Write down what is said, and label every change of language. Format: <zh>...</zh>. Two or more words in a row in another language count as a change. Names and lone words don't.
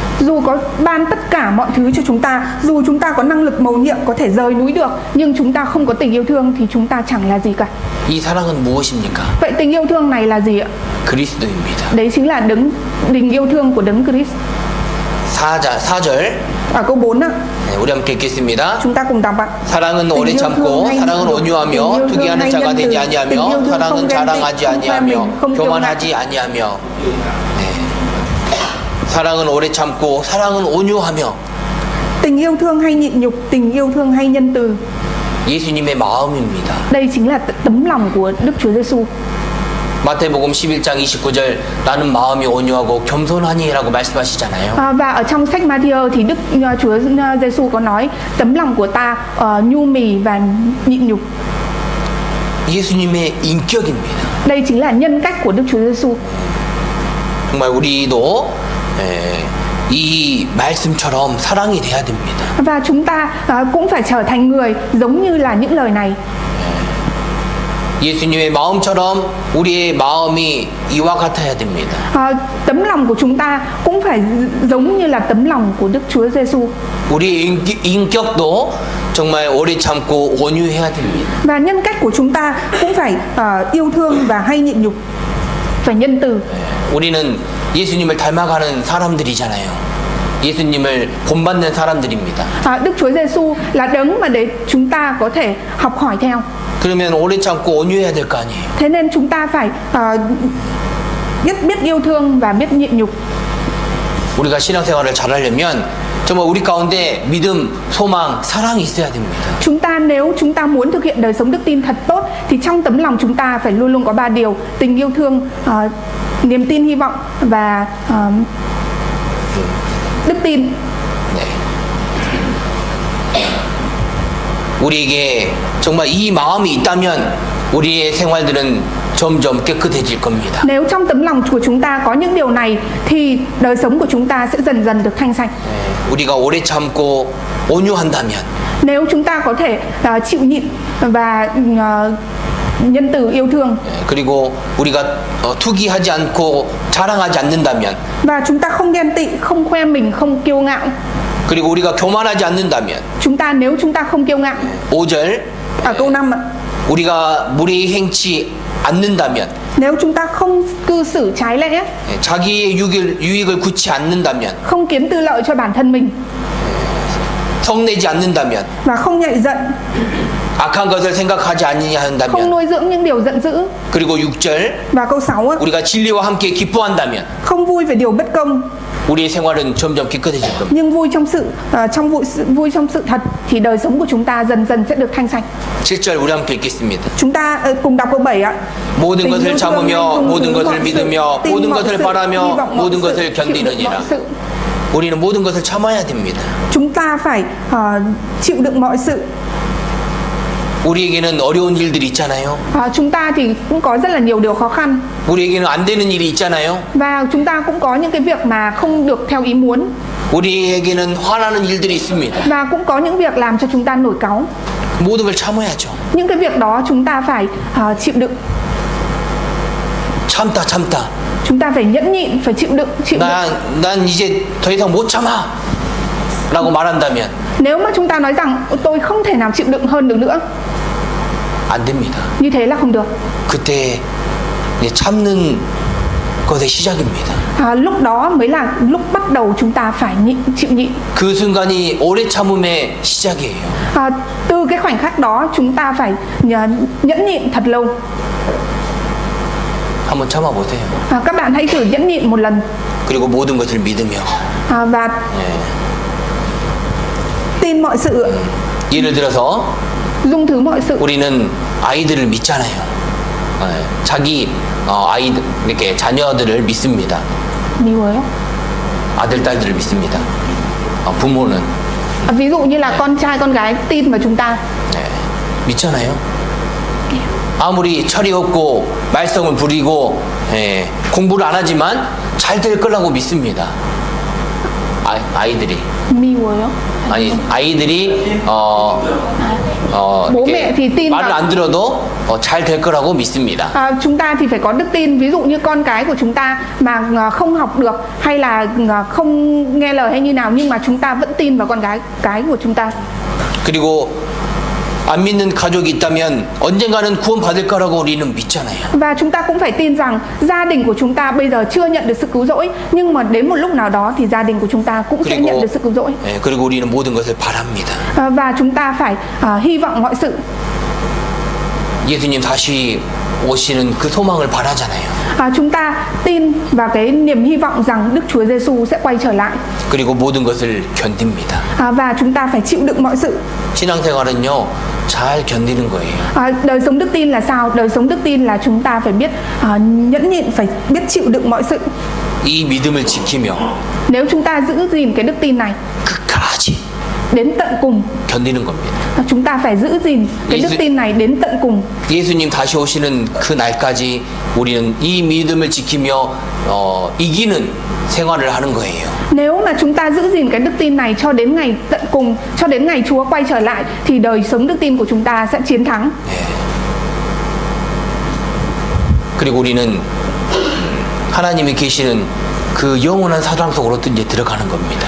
<vi>Dù có ban tất cả mọi thứ cho chúng ta, dù chúng ta có năng lực mầu nhiệm có thể rời núi được, nhưng chúng ta không có tình yêu thương thì chúng ta chẳng là gì cả.</vi> <ko>이 사랑은 무엇입니까?</ko> <vi>Vậy tình yêu thương này là gì ạ?</vi> <ko>그리스도입니다.</ko> <vi>Đấy chính là tình yêu thương của Đấng Christ.</vi> <ko>4절</ko> <vi>Ở câu 4 ạ.</vi> <ko>우리 함께 읽겠습니다.</ko> <vi>Chúng ta cùng đọc ạ.</vi> <ko>사랑은 오래 참고 사랑은 온유하며 투기하는 자가 되지 아니하며 사랑은 자랑하지 아니하며 교만하지 아니하며 사랑은 오래 참고 사랑은 온유하며</ko> <vi>Tình yêu thương hay nhịn nhục, tình yêu thương hay nhân từ.</vi> <ko>예수님의 마음입니다.</ko> <vi>Đây chính là tấm lòng của Đức Chúa Giêsu.</vi> <ko>마태복음 11장 29절 나는 마음이 온유하고 겸손하니라고 말씀하시잖아요.</ko> <vi>Và ở trong sách Matthew thì Đức Chúa Giêsu có nói tấm lòng của ta nhu mì và nhịn nhục.</vi> <ko>예수님의 인격입니다.</ko> <vi>Đây chính là nhân cách của Đức Chúa Giêsu.</vi> <ko>정말 우리도 이 말씀처럼 사랑이 돼야 됩니다.</ko> <vi>Và chúng ta cũng phải trở thành người giống như là những lời này.</vi> <ko>예수님의 마음처럼 우리의 마음이 이와 같아야 됩니다.</ko> <vi>Tấm lòng của chúng ta cũng phải giống như là tấm lòng của Đức Chúa Giêsu.</vi> <ko>우리의 인격도 정말 오래 참고 온유해야 됩니다.</ko> <vi>Và nhân cách của chúng ta cũng phải yêu thương và hay nhịn nhục, phải nhân từ.</vi> <ko>우리는 예수님을 닮아가는 사람들이잖아요. 예수님을 본받는 사람들입니다.</ko> <vi>Đức Chúa Giêsu là đấng mà để chúng ta có thể học hỏi theo.</vi> <ko>그러면 오래 참고 온유해야 될 거 아니에요.</ko> <vi>Thế nên chúng ta phải biết yêu thương và biết nhịn nhục.</vi> <ko>우리가 신앙생활을 잘하려면 정말 우리 가운데 믿음, 소망, 사랑이 있어야 됩니다.</ko> <vi>Nếu chúng ta muốn thực hiện đời sống đức tin thật tốt thì trong tấm lòng chúng ta phải luôn luôn có 3 điều: tình yêu thương, niềm tin hy vọng và đức tin.</vi> <ko>우리에게 정말 이 마음이 있다면 우리의 생활들은 점점 깨끗해질 겁니다.</ko> <vi>Nếu trong tấm lòng của chúng ta có những điều này thì đời sống của chúng ta sẽ dần dần được thanh sạch.</vi> <ko>우리가 오래 참고 온유한다면</ko> <vi>Nếu chúng ta có thể chịu nhịn và nhân từ yêu thương.</vi> <ko>그리고 우리가 투기하지 않고 자랑하지 않는다면</ko> <vi>Và chúng ta không ghen tị, không khoe mình, không kiêu ngạo.</vi> <ko>그리고 우리가 교만하지 않는다면</ko> <vi>Nếu chúng ta không kiêu ngạo.</vi> <ko>5절</ko> <vi>Ở câu 5 ạ.</vi> <ko>우리가 무례히 행치 않는다면</ko> <vi>Nếu chúng ta không cư xử trái lẽ,</vi> <ko>자기의 유익을 굳지 않는다면</ko> <vi>không kiếm tư lợi cho bản thân mình</vi> <ko>성내지 않는다면</ko> <vi>và không nhạy giận,</vi> <ko>악한 것을 생각하지 않느냐</ko> <vi>không</vi> <ko>한다면,</ko> <vi>nuôi dưỡng những điều giận dữ.</vi> <ko>그리고 6절</ko> <vi>Và câu 6 á,</vi> <ko>우리가 진리와 함께 기뻐한다면</ko> <vi>không vui về điều bất công</vi> <ko>우리의 생활은 점점 깨끗해질 겁니다.</ko> <vi>nhưng vui trong sự thật thì đời sống của chúng ta dần dần sẽ được thanh sạch.</vi> <ko>7절 우리 함께 읽겠습니다.</ko> <vi>Chúng ta cùng đọc câu 7 ạ.</vi> <ko>모든 것을 참으며 모든 것을 믿으며 모든 것을 바라며 모든 것을 견디느니라. 우리는 모든 것을 참아야 됩니다.</ko> <vi>Chúng ta phải chịu đựng mọi sự.</vi> <ko>우리에게는 어려운 일들이 있잖아요.</ko> <vi>Chúng ta thì cũng có rất là nhiều điều khó khăn.</vi> <ko>우리에게는 안 되는 일이 있잖아요.</ko> <vi>Và chúng ta cũng có những cái việc mà không được theo ý muốn.</vi> <ko>우리에게는 화나는 일들이 있습니다.</ko> <vi>Và cũng có những việc làm cho chúng ta nổi cáu.</vi> <ko>모든 걸 참아야죠.</ko> <vi>Những cái việc đó chúng ta phải chịu đựng.</vi> <ko>참다.</ko> <vi>Chúng ta phải nhẫn nhịn, phải chịu đựng.</vi> <ko>난 이제 더 이상 못 참아 라고 말한다면</ko> <vi>Nếu mà chúng ta nói rằng tôi không thể nào chịu đựng hơn được nữa,</vi> <ko>안 됩니다.</ko> <vi>như thế là không được.</vi> <ko>그때 이제 참는 것의 시작입니다.</ko> <vi>Lúc đó mới là lúc bắt đầu chúng ta phải chịu nhịn.</vi> <ko>그 순간이 오래 참음의 시작이에요.</ko> <vi>Từ cái khoảnh khắc đó chúng ta phải nhẫn nhịn thật lâu.</vi> <ko>한번 참아보세요.</ko> <vi>Các bạn hãy thử nhẫn nhịn một lần.</vi> <ko>그리고 모든 것을 믿으며</ko> <vi>Và tin mọi sự.</vi> <ko>예를 들어서</ko> <vi>dung thứ mọi sự.</vi> <ko>우리는 아이들을 믿잖아요. 자기 아이들 이렇게 자녀들을 믿습니다. 믿어요? 아들 딸들을 믿습니다. 부모는</ko> <vi>ví dụ như là con trai con gái tin vào chúng ta.</vi> <ko>믿잖아요. 아무리 철이 없고 말썽을 부리고 공부를 안 하지만 잘 될 거라고 믿습니다. 아이들이. 미워요? 아니 아이들이</ko> <vi>bố mẹ thì tin</vi> <ko>말을 안 들어도 잘 될 거라고 믿습니다.</ko> <vi>Chúng ta thì phải có đức tin. Ví dụ như con cái của chúng ta mà không học được hay là không nghe lời hay như nào, nhưng mà chúng ta vẫn tin vào con cái của chúng ta.</vi> <ko>그리고 안 믿는 가족이 있다면 언젠가는 구원받을 거라고 우리는 믿잖아요.</ko> <vi>Và chúng ta cũng phải tin rằng gia đình của chúng ta bây giờ chưa nhận được sự cứu rỗi, nhưng mà đến một lúc nào đó thì gia đình của chúng ta cũng sẽ nhận được sự cứu rỗi.</vi> <ko>그리고 우리는 모든 것을 바랍니다.</ko> <vi>Và chúng ta phải hy vọng mọi sự.</vi> <ko>예수님 다시 오시는 그 소망을 바라잖아요.</ko> <vi>Chúng ta tin vào cái niềm hy vọng rằng Đức Chúa Giêsu sẽ quay trở lại.</vi> <ko>그리고 모든 것을 견딥니다.</ko> <vi>Và chúng ta phải chịu đựng mọi sự.</vi> <ko>신앙생활은요 잘 견디는 거예요.</ko> <vi>Đời sống đức tin là sao? Đời sống đức tin là chúng ta phải biết nhẫn nhịn, phải biết chịu đựng mọi sự.</vi> <ko>이 믿음을 지키며</ko> <vi>Nếu chúng ta giữ gìn cái đức tin này</vi> <ko>끝까지</ko> <vi>đến tận cùng,</vi> <ko>견디는 겁니다.</ko> <vi>chúng ta phải giữ gìn cái đức tin này đến tận cùng.</vi> <ko>예수님 다시 오시는 그 날까지 우리는 이 믿음을 지키며 이기는 생활을 하는 거예요.</ko> <vi>Nếu mà chúng ta giữ gìn cái đức tin này cho đến ngày tận cùng, cho đến ngày Chúa quay trở lại, thì đời sống đức tin của chúng ta sẽ chiến thắng.</vi> <ko>그리고 우리는 하나님이 계시는 그 영원한 사랑 속으로 이제 들어가는 겁니다.</ko>